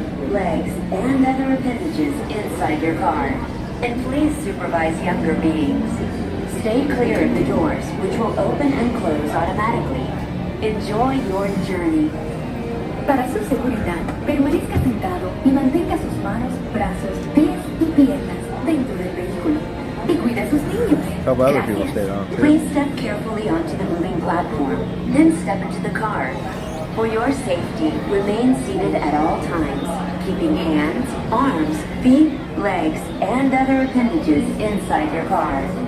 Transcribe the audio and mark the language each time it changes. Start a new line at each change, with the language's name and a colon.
English: Legs, and other appendages inside your car. And please supervise younger beings. Stay clear of the doors, which will open and close automatically. Enjoy your journey.
Spanish: Para su seguridad, permanezca sentado y mantenga sus manos, brazos, pies y piernas dentro del vehículo. Y cuida a sus niños.
English: A couple other people stayed on too. Please step carefully onto the moving platform, then step into the car. For your safety, remain seated at all times, keeping hands, arms, feet, legs, and other appendages inside your car.